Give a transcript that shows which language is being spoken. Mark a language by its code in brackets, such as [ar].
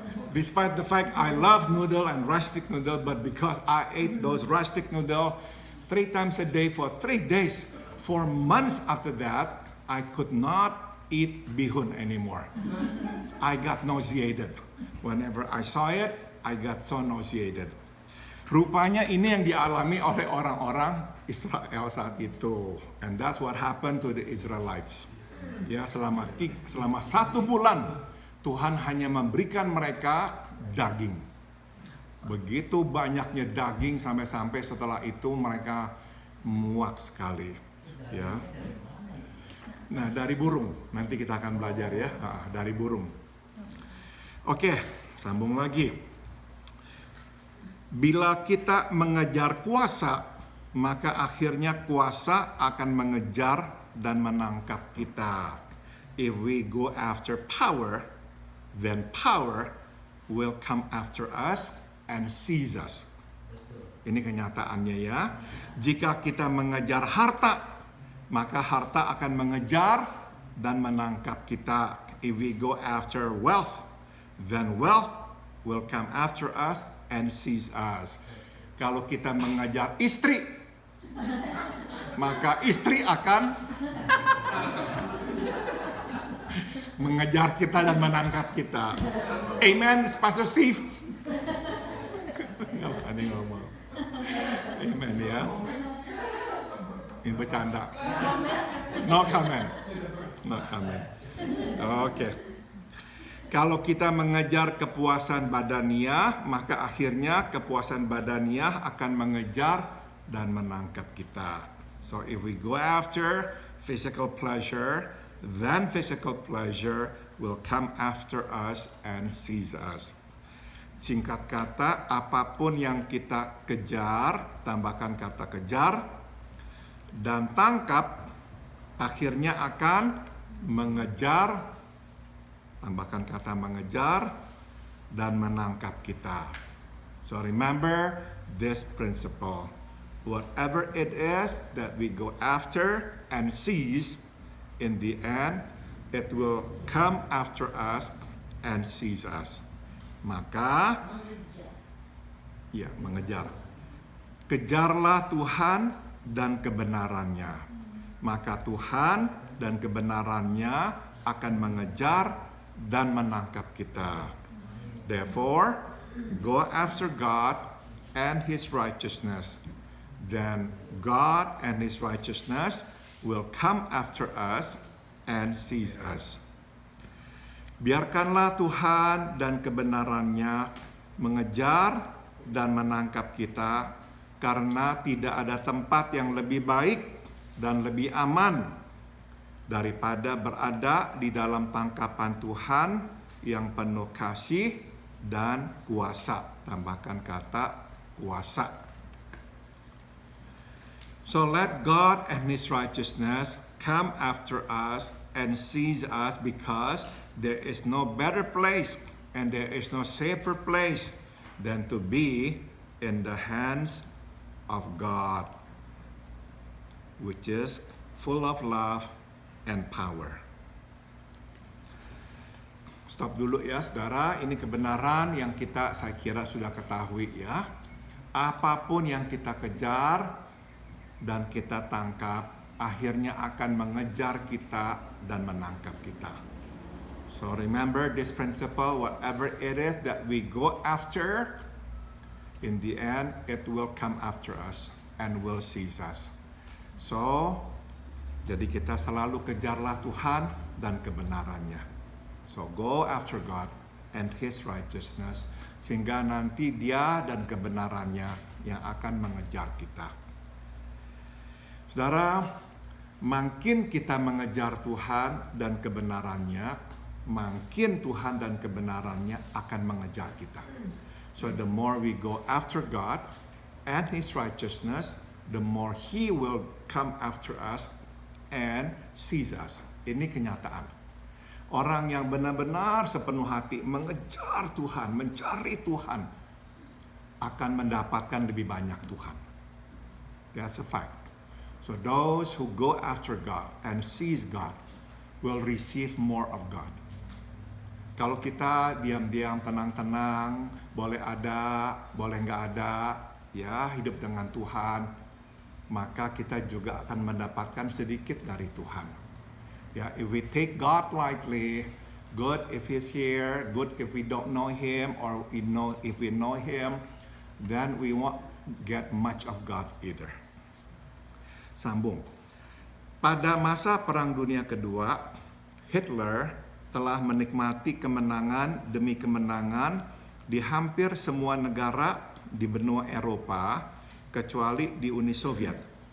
[en] Despite the fact I love noodle and rice stick noodle, but because I ate those rice stick noodle 3 times a day for 3 days, for months after that, I could not eat bihun anymore. I got nauseated. Whenever I saw it, I got so nauseated. [id] Rupanya ini yang dialami oleh orang-orang Israel saat itu. [en] And that's what happened to the Israelites. [id] Ya, selama 1 bulan, Tuhan hanya memberikan mereka daging. Begitu banyaknya daging sampai-sampai setelah itu mereka muak sekali. Ya. Nah, dari burung, nanti kita akan belajar ya, dari burung. Oke, sambung lagi. Bila kita mengejar kuasa, maka akhirnya kuasa akan mengejar dan menangkap kita. [en] If we go after power, then power will come after us and seize us. [id] Ini kenyataannya ya. Jika kita mengejar harta, maka harta akan mengejar dan menangkap kita. [en] If we go after wealth, then wealth will come after us and seize us. [id] Kalau kita mengejar istri, maka istri akan mengejar kita dan menangkap kita. Amen, Pastor Steve. Ada ngomong. Amen ya. Ini bercanda. [en] No comment. No comment. [id] Oke. Kalau kita mengejar kepuasan badaniah, maka akhirnya kepuasan badaniah akan mengejar dan menangkap kita. [en] So if we go after physical pleasure, then physical pleasure will come after us and seize us. [id] Singkat kata, apapun yang kita kejar, tambahkan kata kejar, dan tangkap, akhirnya akan mengejar, tambahkan kata mengejar, dan menangkap kita. [en] So remember this principle. Whatever it is that we go after and seize, in the end, it will come after us and seize us. [id] Maka, ya mengejar. Kejarlah Tuhan dan kebenarannya. Maka Tuhan dan kebenarannya akan mengejar dan menangkap kita. [en] Therefore, go after God and His righteousness. Then God and His righteousness will come after us and seize us. [id] Biarkanlah Tuhan dan kebenarannya mengejar dan menangkap kita, karena tidak ada tempat yang lebih baik dan lebih aman daripada berada di dalam tangkapan Tuhan yang penuh kasih dan kuasa. Tambahkan kata kuasa. [en] So let God and His righteousness come after us and seize us, because there is no better place and there is no safer place than to be in the hands of God, which is full of love and power. [id] Stop dulu ya saudara, ini kebenaran yang saya kira sudah ketahui ya. Apapun yang kita kejar dan kita tangkap, akhirnya akan mengejar kita dan menangkap kita. [en] So remember this principle, whatever it is that we go after, in the end, it will come after us and will seize us. [id] So, jadi kita selalu kejarlah Tuhan dan kebenarannya. [en] So go after God and His righteousness, [id] sehingga nanti Dia dan kebenarannya yang akan mengejar kita. Saudara, makin kita mengejar Tuhan dan kebenarannya, makin Tuhan dan kebenarannya akan mengejar kita. [en] So the more we go after God and His righteousness, the more He will come after us and sees us. [id] Ini kenyataan. Orang yang benar-benar sepenuh hati mengejar Tuhan, mencari Tuhan, akan mendapatkan lebih banyak Tuhan. [en] That's a fact. So those who go after God and sees God will receive more of God. [id] Kalau kita diam-diam, tenang-tenang, boleh ada, boleh nggak ada, ya hidup dengan Tuhan, maka kita juga akan mendapatkan sedikit dari Tuhan. [en] Ya, if we take God lightly, good if He's here, good if we don't know Him, or if we know Him, then we won't get much of God either. [id] Sambung. Pada masa Perang Dunia Kedua, Hitler telah menikmati kemenangan demi kemenangan di hampir semua negara di benua Eropa, kecuali di Uni Soviet.